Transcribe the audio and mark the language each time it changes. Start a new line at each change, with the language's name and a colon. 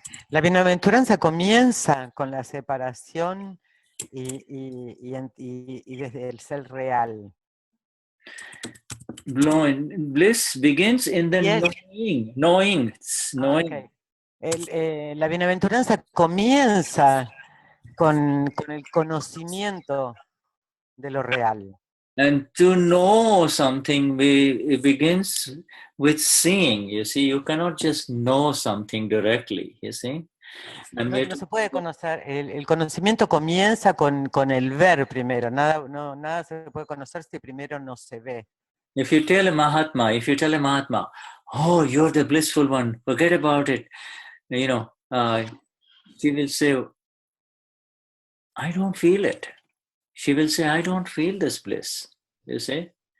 Spanish: La bienaventuranza comienza con la separación y desde el ser real.
English: Bliss begins in the knowing. Okay.
Spanish: La bienaventuranza comienza con el conocimiento de lo real.
English: And to know something, it begins with seeing. You see, you cannot just know something directly, you see.
Spanish: No se puede conocer, el conocimiento comienza con el ver primero, nada se puede conocer si primero no se ve.
English: If you tell a Mahatma, oh, you're the blissful one, forget about it, you know, she will say, I don't feel it. She will say, I don't feel this bliss, you see.